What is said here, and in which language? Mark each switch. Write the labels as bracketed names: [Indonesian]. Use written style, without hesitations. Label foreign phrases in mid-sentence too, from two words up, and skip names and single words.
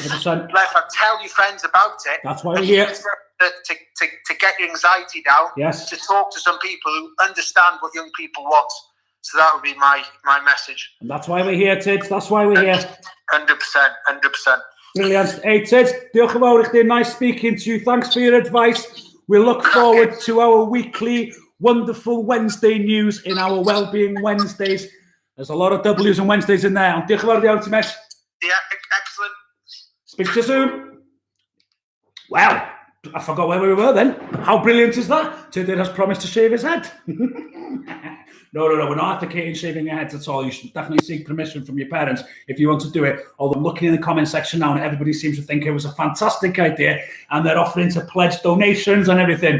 [English] 100%. platform, tell your friends about it. That's why we're here. To get your anxiety down, Yes. to talk to some people who understand what young people want. So that would be my message. And that's why we're here, Tids. That's why we're here. 100%. Brilliant. [Welsh] Hey, Tids, diolch yn fawr i chdi. [English] Nice speaking to you. Thanks for your advice. We look forward to our weekly wonderful Wednesday news in our Wellbeing Wednesdays. There's a lot of W's and Wednesdays in there. [Welsh] Diolch yn fawr iawn ti, Mesh. [English] Yeah, excellent. Speak to you soon. Well, I forgot where we were then. How brilliant is that? Tid has promised to shave his head. No, we're not advocating shaving your heads at all. You should definitely seek permission from your parents if you want to do it. Although I'm looking in the comment section now and everybody seems to think it was a fantastic idea and they're offering to pledge donations and everything.